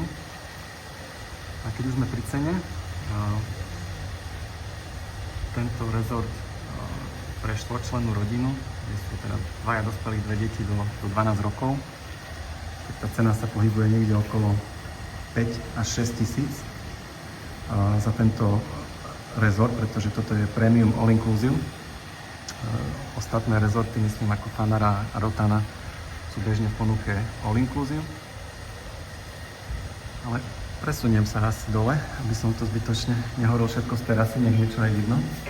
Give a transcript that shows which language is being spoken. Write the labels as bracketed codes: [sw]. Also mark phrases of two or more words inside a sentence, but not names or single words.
[sk] A keď už sme pri cene, tento rezort pre štvorčlennú rodinu, kde sú teda dvaja dospelí, dve deti do 12 rokov, tak tá cena sa pohybuje niekde okolo 5 až 6 tisíc za tento rezort, pretože toto je [en] premium all inclusive. [sk] Ostatné rezorty, myslím ako Fanara a Rotana, sú bežne v ponuke [en] all inclusive. [sk] Ale presuniem sa asi dole, aby som to zbytočne nehorol všetko z terasy, nech niečo aj vidno.